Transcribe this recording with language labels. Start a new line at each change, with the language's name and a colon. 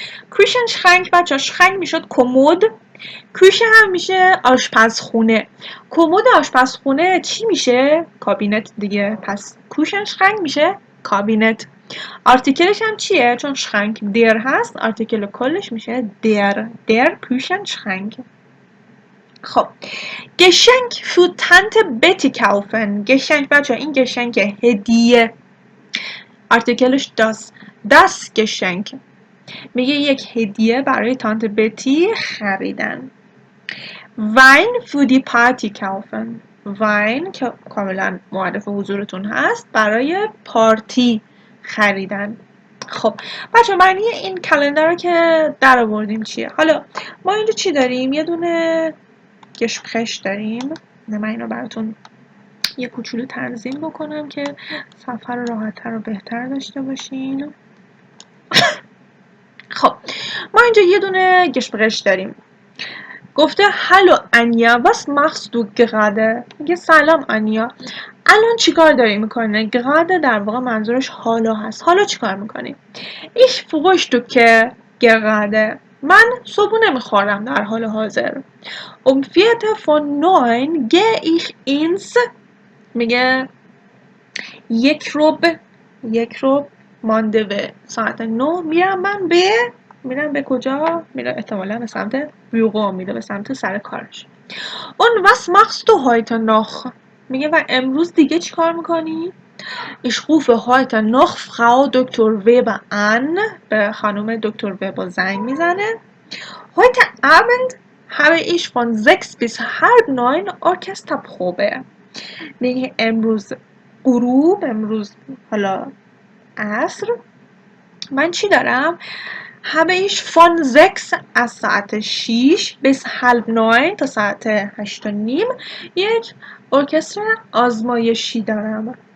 Persian: کوشنشرنک بچه شرنک میشد کمد. کوشه هم میشه آشپزخونه. کمد آشپزخونه چی میشه؟ کابینت دیگه. پس کوشنشرنک میشه کابینت. آرتیکلش هم چیه؟ چون شرنک در هست آرتیکل کلش میشه در کوشنشرنک.
German: خب Geschenk für Tante Betty kaufen.
Persian: Geschenk بچه این گشنک هدیه.
German: آرتیکلش das Geschenk.
Persian: میگه یک هدیه برای تانت بتی خریدن.
German: Wein für die Party kaufen.
Persian: Wein که کاملا معرف حضورتون هست برای پارتی خریدن. خب بچه معنی این کلندر رو که در آوردیم چیه؟ حالا ما اینجا چی داریم؟ یه دونه گشپخش داریم. من اینو براتون یه کوچولو تنظیم بکنم که صفحه رو راحت‌تر و بهتر داشته باشین. خب ما اینجا یه دونه گشپخش داریم. گفته هلو انیا
German: was machst du gerade؟
Persian: میگه سلام انیا الان چیکار داری میکنه؟ gerade در واقع منظورش حالا هست. حالا چیکار میکنی؟
German: ich frühstücke gerade.
Persian: من صبحونه میخورم در حال حاضر.
German: Viertel von 9 gehe ich ins.
Persian: میگه یک ربع مانده به ساعت 9 میرم من به میرم به کجا؟ میره احتمالا به سمت بیوقا، میره به سمت سر کارش.
German: اون was machst du heute noch؟
Persian: میگه و امروز دیگه چی کار میکنی؟
German: Ich rufe heute noch Frau Dr. Weber an.
Persian: به خانم دکتر وبر زنگ میزنه.
German: Heute Abend habe ich von 6 bis halb 9 Orchesterprobe.
Persian: میگه امروز غروب، امروز حالا عصر، من چی دارم؟
German: habe ich von 6
Persian: از ساعت 6
German: bis halb 9
Persian: تا ساعت 8 و نیم یک ارکستر آزمایشی دارم.